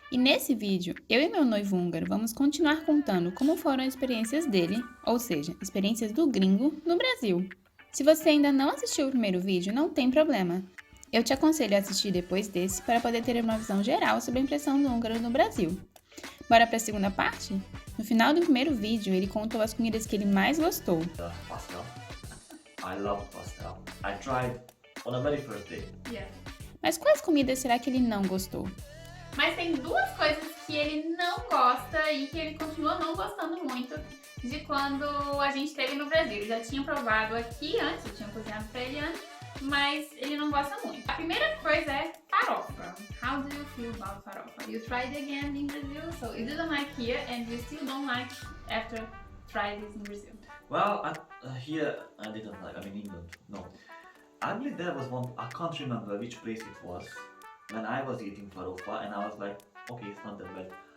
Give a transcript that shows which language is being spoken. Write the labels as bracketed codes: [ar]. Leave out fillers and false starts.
[pt] E nesse vídeo, eu e meu noivo húngaro vamos continuar contando como foram as experiências dele, ou seja, experiências do gringo, no Brasil. Se você ainda não assistiu o primeiro vídeo, não tem problema. Eu te aconselho a assistir depois desse para poder ter uma visão geral sobre a impressão do húngaro no Brasil. Bora para a segunda parte? No final do primeiro vídeo, ele contou as comidas que ele mais gostou. [en] Pasta. I love pasta. I tried on the very first day. [pt] Mas quais comidas será que ele não gostou? Mas tem duas coisas que ele não gosta e que ele continua não gostando muito de quando a gente esteve no Brasil. Eu já tinha provado aqui antes, eu tinha cozinhado pra ele antes, mas ele não gosta muito. A primeira coisa é farofa. [en] How do you feel about farofa? You tried again in Brazil, so you didn't like here and you still don't like after trying this in Brazil. Well, here I didn't like. I mean, England. No, I believe there was one. I can't remember which place it was when I was eating farofa, and I was like, okay, it's not that bad.